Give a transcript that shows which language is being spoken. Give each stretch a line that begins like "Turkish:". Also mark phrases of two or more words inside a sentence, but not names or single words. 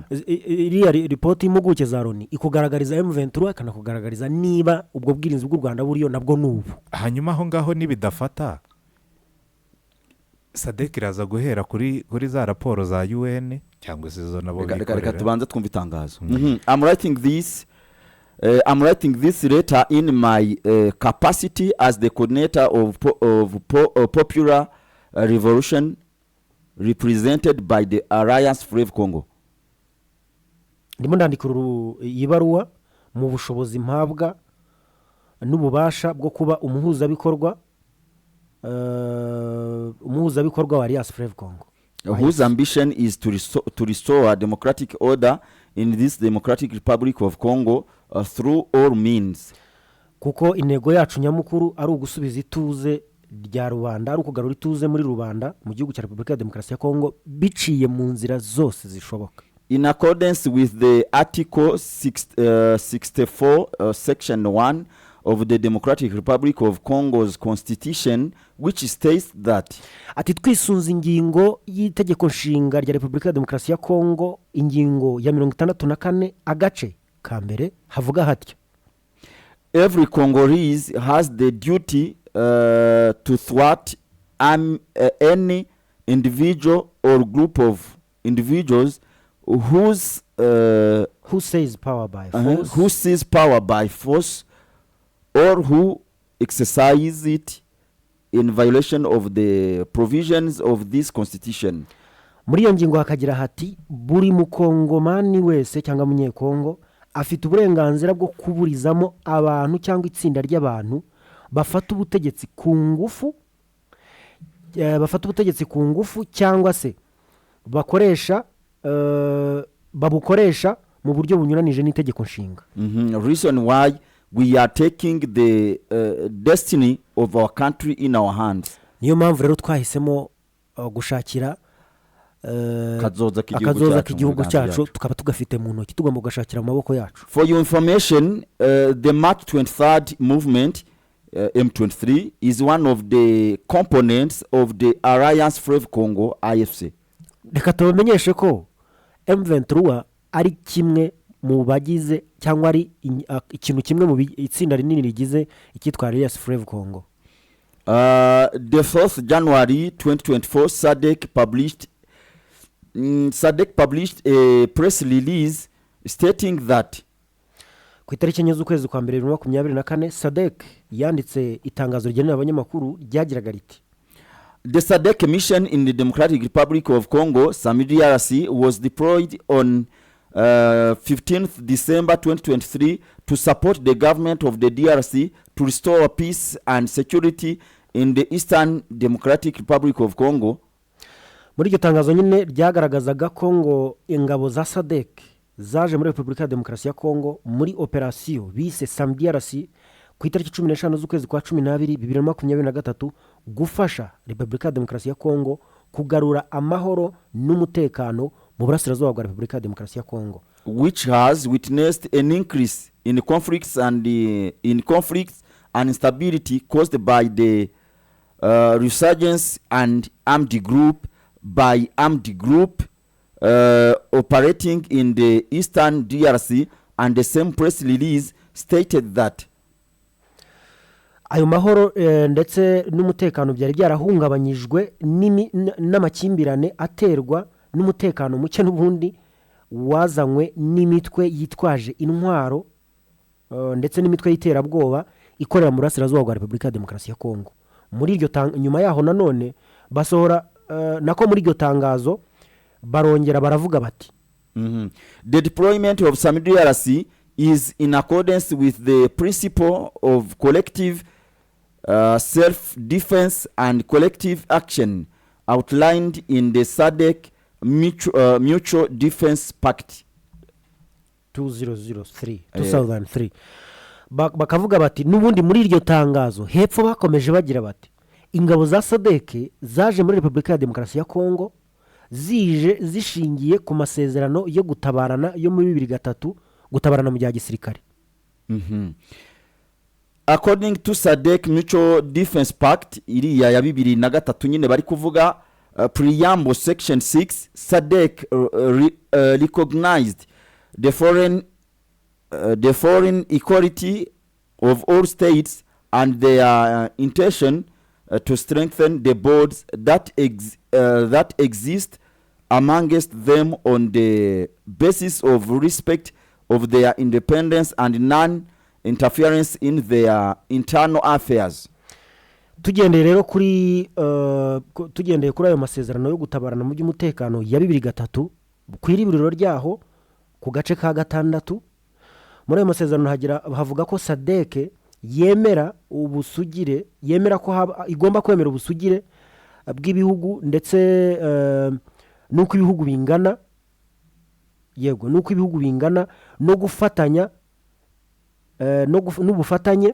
Kinyarwanda: Iriya report y'impuguke za Loni ikugaragariza M23 kanakugaragariza niba ubwo bwirinzi bw'u Rwanda buriyo nabwo nubu. Hanyuma aho ngaho nibidafata Sadc iraza guhera kuri za raporo za UN cyangwa se zo nabo bikorera. Reka tubanze twumva itangazo.
English: I'm writing this letter in my capacity as the coordinator of popular revolution represented by the Alliance Fleuve Congo.
Kinyarwanda: Ndimo ndandika ibaruwa mu bushobozi mpabwa n'ububasha bwo kuba umuhuzabikorwa wa Alliance Fleuve Congo,
English: whose ambition is to restore a democratic order in this democratic republic of Congo through all means.
Kinyarwanda: Kuko intego yacu nyamukuru ari ugusubiza ituze rya rubanda, ari ukugarura ituze muri rubanda mu gihugu cya Repubulika ya Demokarasi ya Congo biciye mu nzira zose zishoboka.
English: In accordance with the article 64 section 1 of the Democratic Republic of Congo's constitution, which states that
Kinyarwanda: ati twisunze ingingo y'itegeko nshinga rya Repubulika ya Demokarasi ya Congo ingingo ya 64 agace ka mbere havuga hatyo:
English: every Congolese has the duty to thwart any individual or group of individuals who seize power by force or who exercise it in violation of the provisions of this constitution.
Kinyarwanda: Muri iyo ngingo hakagira hati buri mukongomani wese cyangwa munyekongo afite uburenganzira bwo kuburizamo abantu cyangwa itsinda ry'abantu bafata ubutegetsi ku ngufu cyangwa se babukoresha mu buryo bunyuranije n'itegeko nshinga.
English: Reason why we are taking the destiny of our country in our hands.
Kinyarwanda: Niyo mpamvu rero twahisemo gushakira akazoza k'igihugu cyacu tukaba tugafite mu ntoki tugomba gashakira mu maboko yacu.
English: For your information, the March 23rd movement M23 is one of the components of the Alliance Fleuve Congo AFC.
Kinyarwanda: Reka tubamenyeshe ko M23 ari kimwe mu bagize cyangwa ari ikintu kimwe mu itsinda rinini rigize ikitwa Alliance Fleuve Congo.
English: The 4th January 2024 Sadc published a press release stating that
Kinyarwanda: ku itariki enye z'ukwezi kwa 2024 Sadc yanditse itangazo rigenewe abanyamakuru ryagiraga riti:
English: the Sadc mission in the Democratic Republic of Congo, DRC, was deployed on 15th December 2023 to support the government of the DRC to restore peace and security in the Eastern Democratic Republic of Congo.
Kinyarwanda: Muri iryo tangazo nyine ryagaragazaga Congo ingabo za Sadc zaje muri Repubulika ya Demokarasi ya Congo muri operation bise DRC ku itariki 15 z'ukwezi kwa 12 2023 gufasha Repubulika ya Demokarasi ya Congo kugarura amahoro n'umutekano mu burasirazuba bwa Repubulika ya Demokarasi ya Congo,
English: which has witnessed an increase in conflicts and instability caused by the resurgence and armed group operating in the Eastern DRC. And the same press release stated that
Kinyarwanda: ayo mahoro ndetse n'umutekano byari byarahungabanyijwe n'amakimbirane aterwa n'umutekano muke n'ubundi wazanywe n'imitwe yitwaje intwaro ndetse n'imitwe y'iterabwoba ikorera mu burasirazuba bwa Repubulika ya Demokarasi ya Congo. Muri iryo nyuma yaho nanone basohora nako muri iryo tangazo barongera baravuga bati
English: the deployment of DRC is in accordance with the principle of collective self-defense and collective action outlined in the Sadc Mutual Defense Pact 2003.
Kinyarwanda: bakavuga bati n'ubundi muri iryo tangazo hepfo bakomeje bagira bati ingabo za Sadc zaje muri Repubulika ya Demokarasi ya Kongo zije zishingiye ku masezerano yo gutabarana yo muri 2003 gutabarana mu bya gisirikare.
English: According to Sadc Mutual Defense Pact
Kinyarwanda: iriya ya 2003 nyine bari kuvuga
English: preamble section 6 Sadc recognized the foreign equality of all states and their intention to strengthen the bonds that exist amongst them on the basis of respect of their independence and non-interference in their internal affairs.
Kinyarwanda: Tugendeye rero kuri ayo masezerano yo gutabarana mu by'umutekano ya 2003 ku iriburiro ryaho ku gace ka 6 muri ayo masezerano havuga ko Sadc yemera ubusugire, yemera ko igomba kwemera ubusugire bw'ibihugu ndetse nuko ibihugu bingana, yego nuko ibihugu bingana no gufatanya n'ubufatanye.